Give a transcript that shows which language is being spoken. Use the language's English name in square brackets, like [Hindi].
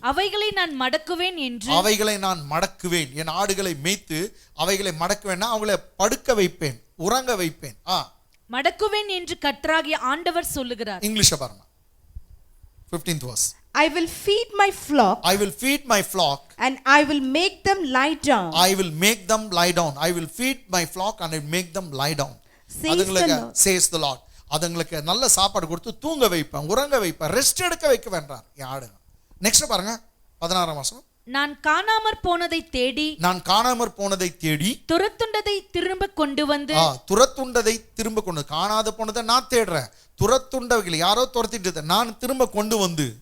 [Tamil] அவைகளை நான் மடக்குவேன் என்று, அவைகளை நான் மடக்குவேன். என் ஆடுகளை மேய்த்து அவைகளை மடக்குவேன்னா அவங்களை படுக்க வைப்பேன், உறங்க வைப்பேன். மடக்குவேன் என்று கர்த்தராகிய ஆண்டவர் சொல்லுகிறார். இங்கிலீஷ் பாருங்க, [English] 15th verse. I will feed my flock. I will feed my flock. And I will make them lie down. I will make them lie down. I will feed my flock and I will make them lie down. Says the Lord. [Tamil] அதுங்களுக்கு நல்ல சாப்பாடு கொடுத்து தூங்க வைப்பேன், உறங்க வைப்பேன், rest எடுக்க வைக்க வேண்டாம் என் ஆடுங்க. நெக்ஸ்ட் பாருங்க 16ஆம் வசனம். நான் காணாமற் போனதை தேடி, நான் காணாமற் போனதை தேடி, துரத்துண்டதை திரும்ப கொண்டு வந்து, துரத்துண்டதை திரும்ப கொண்டு, காணாத போனதை நான் தேடுறேன், துரத்துண்டவைகளை யாரோ துரத்திட்டு நான் திரும்ப கொண்டு வந்து,